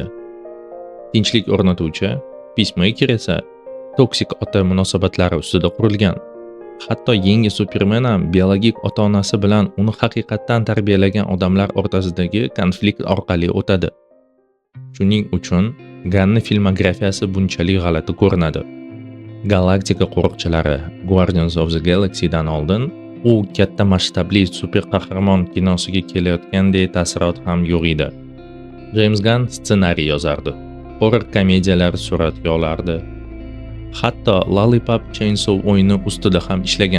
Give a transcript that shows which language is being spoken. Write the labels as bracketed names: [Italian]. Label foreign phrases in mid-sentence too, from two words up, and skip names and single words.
[Uzbek] Tinchlik o'rnatuvchi, Peacemaker esa toksik ota munosabatlari ustida qurilgan. Hatto yangi Superman ham biologik ota-onasi bilan uni haqiqatdan tarbiyalagan odamlar o'rtasidagi konflikt orqali o'tadi. Shuning uchun Gunnning filmografiyasi bunchalik g'alati ko'rinadi. Galaktika qo'riqchilari Guardians of the Galaxy'dan oldin u katta masshtabli super qahramon kinosiga kelayotgandek ta'sirot ham yo'q edi. James Gunn ssenariy yozardi, horror komediyalar suratga olardi. Hatto Lollipop Chainsaw o'yini ustida ham ishlagan.